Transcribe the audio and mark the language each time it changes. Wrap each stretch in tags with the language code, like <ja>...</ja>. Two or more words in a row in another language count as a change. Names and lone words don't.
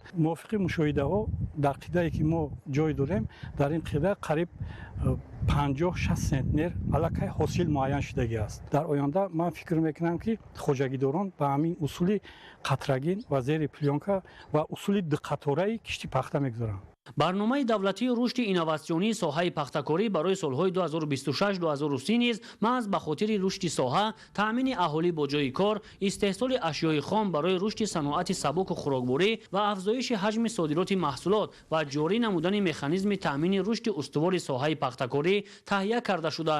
<tg>мувофиқи мушоҳидаҳо дар қидаe ки мо ҷой дорем дар ин қида қариб 50-60 центнер аллакай ҳосил муайян шудагиаст. дар оянда ман фикр мекунам ки хоҷагидорон ба ҳамин усули қатрагин ва зери плёнка ва усули дуқатораи кишти пахта мегузоранд. برنامه دولتی رشد اینواسیونی ساحه پختکاری برای سالهای 2026-2030 نیز محض به خاطر رشد ساحه، تامین اهالی با جای کار، استحصال اشیای خام برای رشد صنعت سبک و خوراکبری و افزایش حجم صادرات محصولات و جاری نمودن مکانیزم تامین رشد استوار ساحه پختکاری تهیه کرده شده.</tg>